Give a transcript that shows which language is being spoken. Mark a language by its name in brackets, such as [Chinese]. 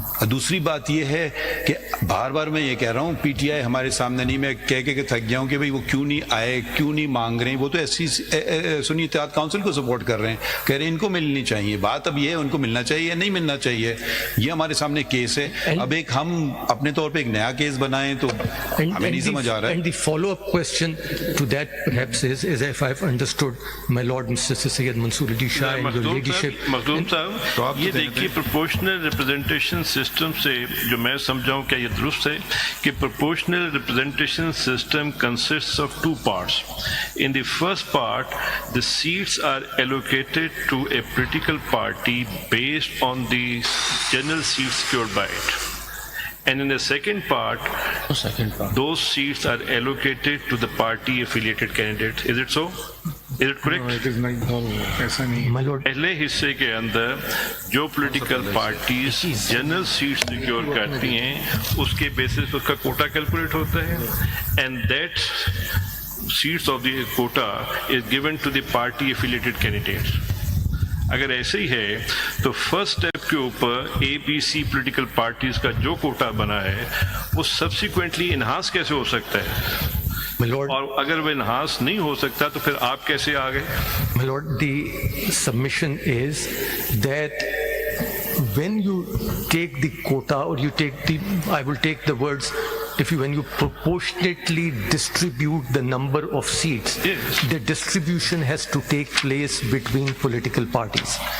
[Urdu] دوسری بات یہ ہے کہ بار بار میں یہ کہہ رہا ہوں پی ٹی آئی ہمارے سامنے نہیں, میں کہہ کے تھک گیا ہوں کہ بھئی وہ کیوں نہیں آئے, کیوں نہیں مانگ رہے ہیں. وہ تو ایسی سنی اتحاد کونسل کو سپورٹ کر رہے ہیں, کہہ رہے ہیں ان کو ملنی چاہیے. بات اب یہ ہے ان کو ملنا چاہیے یا نہیں ملنا چاہیے, یہ ہمارے سامنے کیس ہے. اب ایک ہم اپنے طور پہ ایک نیا کیس بنائیں تو ہمیں نہیں سمجھ آ رہا ہے. [English] And the follow-up question to that perhaps is if I've understood my Lord Mr. Syed Mansoor Ali Shah and your leadership. [Urdu] مخدوم صاحب یہ دیکھیے پروپورشنل ریپرزنٹیشن سسٹم سے جو میں سمجھاؤں کیا یہ درست ہے کہ [English] proportional representation system consists of two parts. In the first part, the seats are allocated to a political party based on the general seats secured by it. And in the second part, those seats are allocated to the party affiliated candidate. Is it so? Is it correct? [Urdu] ایسا نہیں. پہلے حصے کے اندر جو political parties general set secure کرتی ہیں اس کے basis اس کا کوٹا کیلکولیٹ ہوتا ہے, [English] And that seats of the quota is given to the party affiliated candidate. [Urdu] اگر ایسے ہی ہے تو فرسٹ اسٹیپ کے اوپر اے بی سی پولیٹیکل پارٹیز کا جو کوٹا بنا ہے وہ سبسیکوینٹلی انہانس کیسے ہو سکتا ہے؟ اور اگر وہ انہانس نہیں ہو سکتا تو پھر آپ کیسے آ گئے؟ [English] My Lord, the submission is that when you take the quota or you take the, I will take the words, when you proportionately distribute the number of seats, yes, the distribution has to take place between political parties.